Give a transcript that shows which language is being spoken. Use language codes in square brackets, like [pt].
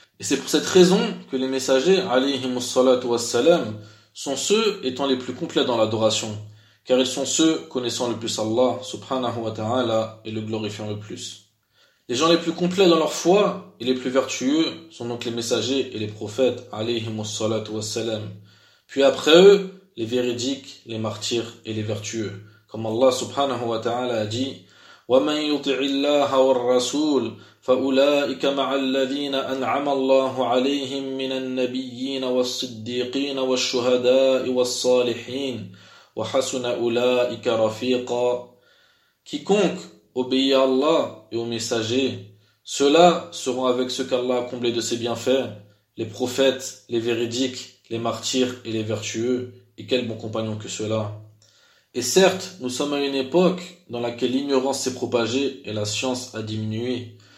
[fr] Et c'est pour cette raison que les messagers, [ar] alayhim salatu wassalam, [fr] sont ceux étant les plus complets dans l'adoration, car ils sont ceux connaissant le plus Allah, [ar] subhanahu wa ta'ala, [fr] et le glorifiant le plus. Les gens les plus complets dans leur foi et les plus vertueux sont donc les messagers et les prophètes, [ar] alayhim salatu wassalam. [fr] Puis après eux, les véridiques, les martyrs et les vertueux. Comme [ar] Allah, subhanahu wa ta'ala, [fr] a dit: [ar] وَمَنْ يُطِعِ اللَّهَ وَالرَّسُولِ فَأُولَٰئِكَ مَعَ الَّذِينَ أَنْعَمَ اللَّهُ عَلَيْهِمْ مِنَ النَّبِيِّينَ وَالصِّدِّيقِينَ وَالشُّهَدَاءِ وَالصَّالِحِينَ وَحَسُنَ أُولَٰئِكَ رَفِيقًا. [fr] Quiconque obéit à Allah et aux messagers, ceux-là seront avec ceux qu'Allah a comblés de ses bienfaits, les prophètes, les véridiques, les martyrs et les vertueux, et quels bons compagnons que ceux-là. Et certes, nous sommes à une époque dans laquelle l'ignorance s'est propagée et la science a diminué.